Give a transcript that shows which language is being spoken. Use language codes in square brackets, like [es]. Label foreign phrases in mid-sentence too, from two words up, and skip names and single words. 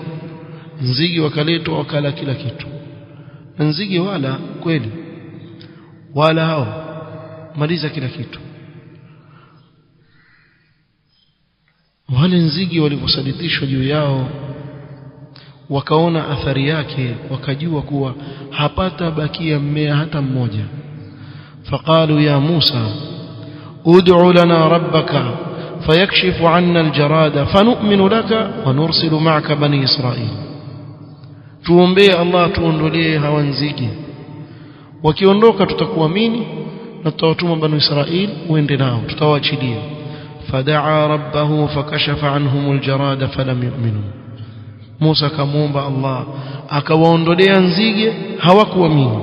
[sw] Nzige wakaletwa wakala kila kitu. Nzige wala kweli wala hao maliza kila kitu. Wale nzige waliposaditishwa juu yao, wakaona athari yake, wakajua kuwa hapata bakia mmea hata mmoja. [ar] فقالوا يا موسى ادع لنا ربك فيكشف عنا الجراد فنؤمن لك ونرسل معك بني إسرائيل. [sw] tuombee Allah tuondolee hawa nzige, wakiondoka tutakuamini na tutawatuma bani Israil uende nao, tutawaachilia. [ar] فدعا ربه فكشف عنهم الجراد فلم يؤمنوا. [sw] Musa kamwomba Allah akawaondolea nzige, hawakuamini.